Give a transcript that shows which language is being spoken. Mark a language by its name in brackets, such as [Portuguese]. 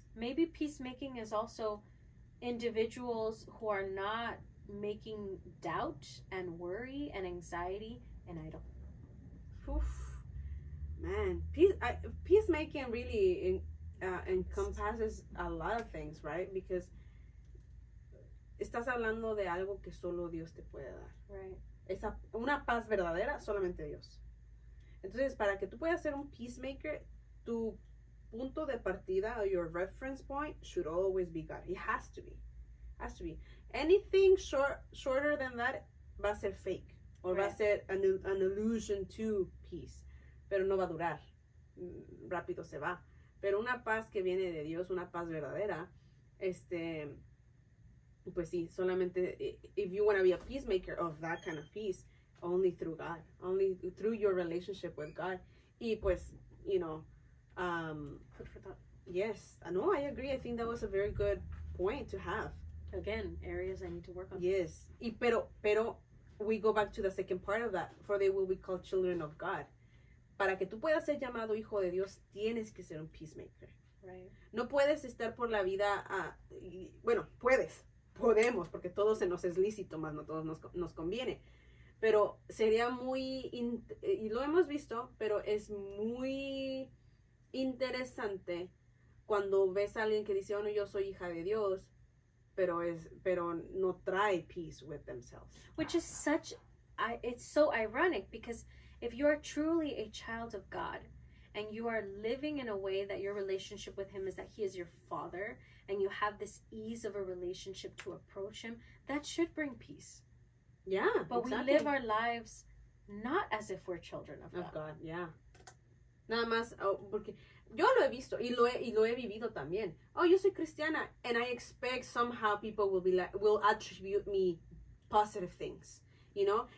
[English] Maybe peacemaking is also individuals who are not making doubt and worry and anxiety an idol. Oof. Man, peacemaking really encompasses a lot of things, right? Because [Spanish] estás hablando de algo que solo Dios te puede dar. [English] Right. [Spanish] Una paz verdadera, solamente Dios. Entonces, para que tú puedas ser un peacemaker, tu punto de partida [English] or your reference point should always be God. It has to be. [Spanish] Has to be. [English] Anything shorter than that [Spanish] va a ser [English] fake. Or [Spanish] va a ser [English] an illusion to peace. [Spanish] Pero no va a durar. Rápido se va. Pero una paz que viene de Dios, una paz verdadera, pues sí, solamente, [English] if you want to be a peacemaker of that kind of peace, only through God, only through your relationship with God. [Spanish] Y pues, [English] you know, Food for thought. yes, no, I agree. I think that was a very good point to have. Again, areas I need to work on. Yes. [Spanish] Pero [English] we go back to the second part of that. For they will be called children of God. [Spanish] Para que tú puedas ser llamado hijo de Dios, tienes que ser un peacemaker. [English] Right. [Spanish] No puedes estar por la vida, bueno, podemos, porque todo se nos es lícito, más no todos nos conviene. Pero sería muy, y lo hemos visto, pero es muy interesante cuando ves a alguien que dice, oh no, yo soy hija de Dios, pero no trae [English] peace with themselves. Which is it's so ironic, because if you are truly a child of God and you are living in a way that your relationship with Him is that He is your Father and you have this ease of a relationship to approach Him, that should bring peace. Yeah, but exactly. We live our lives not as if we're children of God. Of God, yeah. [Spanish] Nada más, porque yo lo he visto y lo he vivido también. Oh, yo soy cristiana, [English] and I expect somehow people will attribute me positive things, you know.